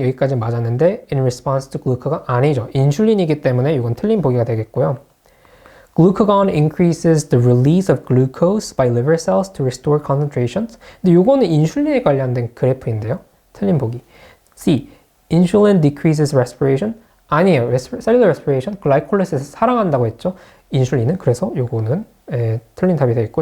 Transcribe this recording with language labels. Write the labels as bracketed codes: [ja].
[ko] 여기까지 맞았는데 [en] in response to glucagon [ko] 아니죠. 인슐린이기 때문에 이건 틀린 보기가 되겠고요. [en] Glucagon increases the release of glucose by liver cells to restore concentrations. [ko] 근데 이거는 인슐린에 관련된 그래프인데요. 틀린 보기. C. [en] Insulin decreases respiration. [ko] 아니에요. cellular respiration, 글라이콜리시스 사랑한다고 했죠. 인슐린은. 그래서 요거는 틀린 답이 되겠고.